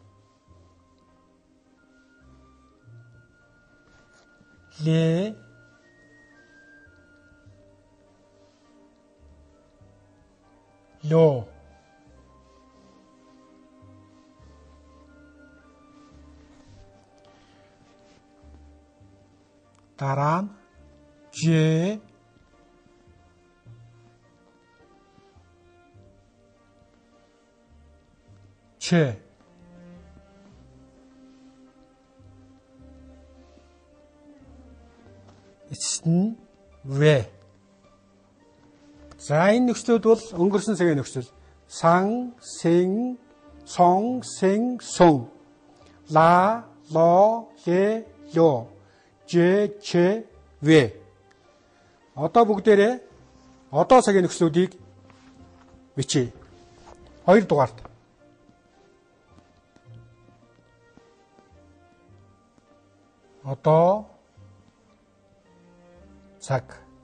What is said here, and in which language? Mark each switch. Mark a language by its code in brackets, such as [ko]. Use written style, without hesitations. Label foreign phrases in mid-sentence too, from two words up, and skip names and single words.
[mn] Ле. Ло. Дараа нь же. Че. Эцэст нь вэ. За энэ нөхцлүүд бол өнгөрсөн цагийн нөхцөл. Сан, син, сон, син, сон. ла, ло, ле, лё. же, че, вэ. Одоо бүгдээрээ одоо цагийн нөхцлүүдийг бичье. 2 дугаарт. Одоо цаг.